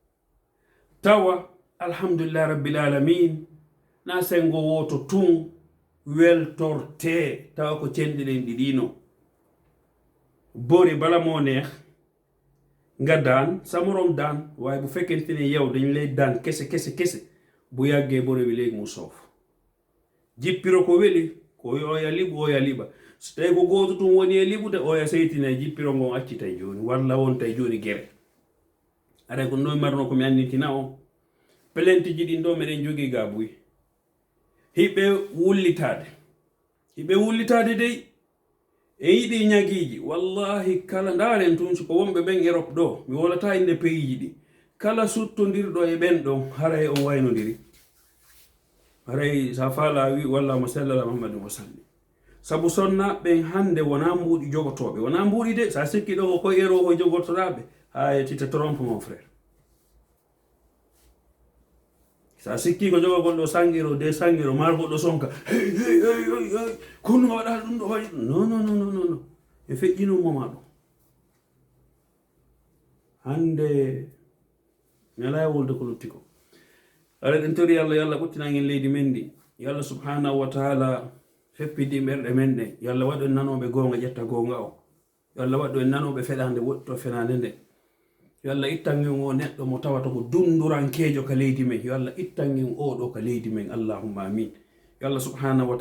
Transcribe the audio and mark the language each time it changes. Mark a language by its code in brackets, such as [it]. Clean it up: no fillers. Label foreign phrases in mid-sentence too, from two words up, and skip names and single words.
[ff] tawa [ar] الحمد لله رب العالمين [ff] na sengo woto tun weltorte tawa ko cenɗiɗen ɗiɗino bori [wo] bala mo neex nga daan sa morom daan waaye bu fekkente ne yow dañ lay daan kese bu yàggee bori bi léegi mu soof [ff] jippiro ko weli ko oya liɓu oya liɓa so tawi ko gooto tum woni e liɓude oya seytina jippiro ngon accitay joni walla wontay joni gere aɗa ko noy marno komi annitina on pelente ji ɗin ɗo meɗen jogii ga buy hiɓe wullitade dey e yiɗi ñagiiji wallahi kala ndaren tun ko wonɓe ɓen Europe ɗo mi wolata inde pays ji ɗi kala suttodirɗo e ɓen ɗon haray on waynodiri haray sa faala wi [ar] واللهم صل على محمد وسلم [ff] sabu sonna ɓen hande wona mbuuɗi jogotoɓe wona mbuuɗi de sa sikki ɗo ko koye ero o jogotoɗaɓe ha tita [fr] trompe mon frère [ff] sa sikki ko jogogol ɗo sanguiro de sanguiro mar goɗɗo sonka hey kono waɗa ɗum ɗo waɗi non e feƴƴinumoma ɗum hande mi ala wolde ko lutti ko ara ɗen tori Allah yo Allah ɓuttinangen leydi men ndi yo Allah [ar] سبحانه وتعالى [ff] feppidi ɓerɗe men ɗe yo Allah waɗu en nanoɓe gonga ƴetta gonga o yo Allah waɗu en nanoɓe feɗande woɗɗito fenande nde yo Allah ittangen o neɗɗo mo tawata ko dundurankejo ka leydi men yo Allah ittangen oɗo ka leydi men [ar] اللهم آمين [ff] yo Allah [ar] سبحانه و